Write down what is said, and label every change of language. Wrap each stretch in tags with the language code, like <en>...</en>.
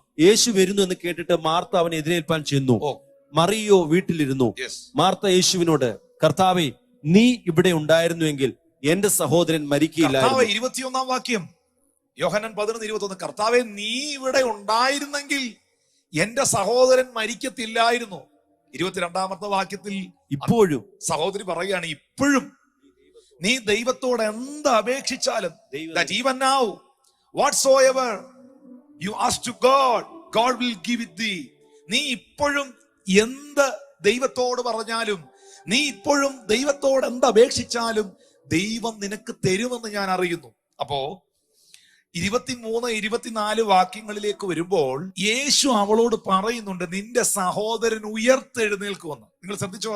<ml>യേശു വരുന്നു എന്ന് കേട്ടിട്ട് മാർത്ത അവനെ എതിരേൽപ്പാൻ ചെന്നു. മറിയോ വീട്ടിലിരുന്നു. മാർത്ത യേശുവിനോട്, കർത്താവേ, നീ ഇവിടെ ഉണ്ടായിരുന്നുവെങ്കിൽ എന്റെ സഹോദരൻ മരിക്കയില്ലായിരുന്നു. 21 വാക്യം, യോഹന്നാൻ 11:21. കർത്താവേ, നീ ഇവിടെ ഉണ്ടായിരുന്നെങ്കിൽ എന്റെ സഹോദരൻ മരിക്കത്തില്ലായിരുന്നു. 22 വാക്യത്തിൽ ഇപ്പോഴും സഹോദരി പറയുകയാണ്, ഇപ്പോഴും നീ ദൈവത്തോട് എന്ത് അപേക്ഷിച്ചാലും,</ml> <en>that even now whatsoever you ask to God, God will give it thee.</en> <ml>നീ ഇപ്പോഴും എന്ത് ദൈവത്തോട് പറഞ്ഞാലും, നീ ഇപ്പോഴും ദൈവത്തോട് എന്ത് അപേക്ഷിച്ചാലും ദൈവം നിനക്ക് തരുമെന്ന് ഞാൻ അറിയുന്നു. അപ്പോ 23, 24 വാക്യങ്ങളിലേക്ക് വരുമ്പോൾ യേശു അവളോട് പറയുന്നുണ്ട്, നിന്റെ സഹോദരൻ ഉയർത്തെഴുന്നേൽക്കുമെന്ന്. നിങ്ങൾ ശ്രദ്ധിച്ചോ?</ml>